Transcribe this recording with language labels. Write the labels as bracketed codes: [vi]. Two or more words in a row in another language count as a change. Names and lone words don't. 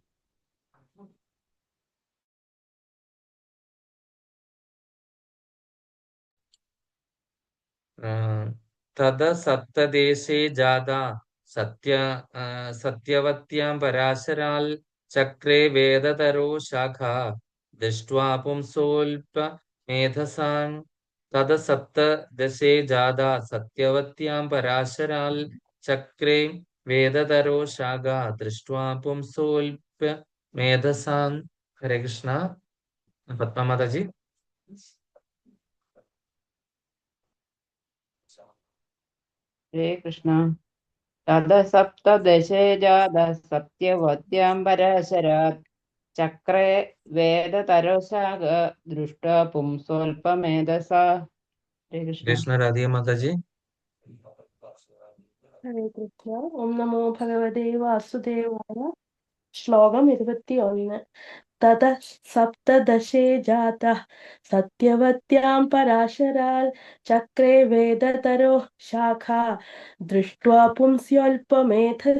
[sa] തത സപ്തദേശേ ജാത സത്യവത്യാം പരാശരാൽ ചക്രേ വേദതരോ ശാഖ ദൃഷ്ട്വാ പുംസോൽപ മേധസാം. തത സപ്തദശേ ജാത സത്യവത്യാം പരാശരാൽ ചക്രേ വേദതരോ ശാഖ ദൃഷ്ട്വാ പുംസോൽപ മേധസാം. ഹരേ കൃഷ്ണ. പത്മമാതാജി. हरे कृष्ण। तद सप्तदशे जातः सत्यवत्यां पराशरात् चक्रे वेदतरसाग दृष्ट्वा पुंसोऽल्पमेधसा। हरे कृष्ण। [ml] കൃഷ്ണ രാധിക മാതാജി. [sa] Hare Krishna. Om Namo Bhagavate Vasudevaya. [ml] ശ്ലോകം 21. [sa] തത സപ്തദശേ ജാതഃ സത്യവത്യാം പരാശരാൽ ചക്രേ വേദതരോ ശാഖ ദൃഷ്ട്വാ പുംസ്യോൽപമേധസ.